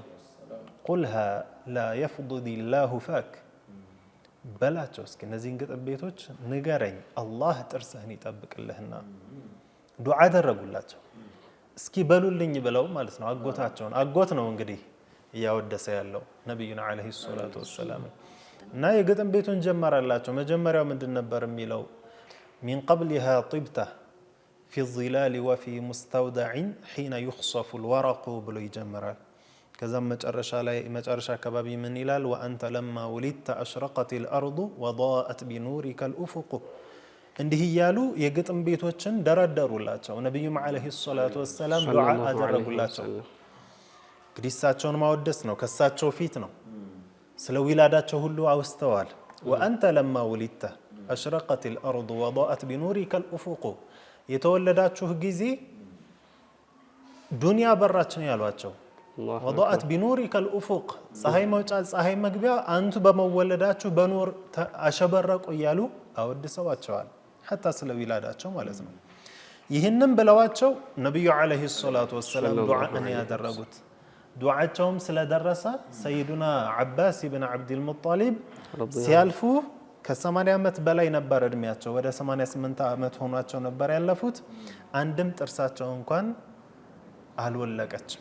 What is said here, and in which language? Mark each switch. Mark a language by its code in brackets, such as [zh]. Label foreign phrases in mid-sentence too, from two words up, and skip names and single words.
[ar] قلها لا يفضض الله فاك፣ [am] በላቸው እስኪ እነዚህን ግጥም ቤቶች ንገረኝ አላህ ጥርስህን ይጠብቅልህና። ዱዓ አደረጉላቸው። እስኪ በሉልኝ ብለው ማለት ነው። አጎታቸውን አጎት ነው እንግዲህ እያወደሰ ያለው ነቢዩን [ar] عليه الصلاة والسلام። [am] እና የግጥም ቤቱን ጀመረላቸው መጀመሪያው ምንድን ነበር የሚለው [ar] من قبلها طبته في الظلال وفي مستودع حين يخصف الورق [am] ብሎ ይጀምራል ከዛም መጨረሻ አካባቢ ምን ይላል [ar] وأنت لما ولدت أشرقت الأرض وضاءت بنورك الأفق [am] እንዲህ ያሉ የግጥም ቤቶችን ደረደሩላቸው ነብዩም [ar] عليه الصلاة والسلام [am] ዱዓ አደረጉላቸው እንግዲህ እሳቸውን ማወደስ ነው ከሳቸው ፊት ነው ስለ ዊላዳቸው ሁሉ አውስተዋል [ar] وأنت لما ولدت أشرقت الأرض وضاءت بنورك الأفق [am] የተወለዳችሁ ጊዜ ዱንያ በራች ነው ያሏቸው [ar] وضاءت بنورك الأفق [am] ፀሐይ መውጫ ፀሐይ መግቢያ አንቱ በመወለዳችሁ በኑር አሸበረቁ እያሉ አወድሰዋቸዋል حتى ስለ ዊላዳቸው ማለት ነው ይህንን ብለዋቸው ነብዩ [ar] عليه الصلاة والسلام [am] ዱዓን ያደረጉት ዱዓቸውም ስለደረሰ ሰይዱና አባስ ኢብኑ አብዱል ሙጣሊብ ሲያልፉ ከ80 ዓመት በላይ ነበር እድሜያቸው ወደ 88 ዓመት ሆኗቸው ነበር ያለፉት አንድም ጥርሳቸው እንኳን አልወለቀችም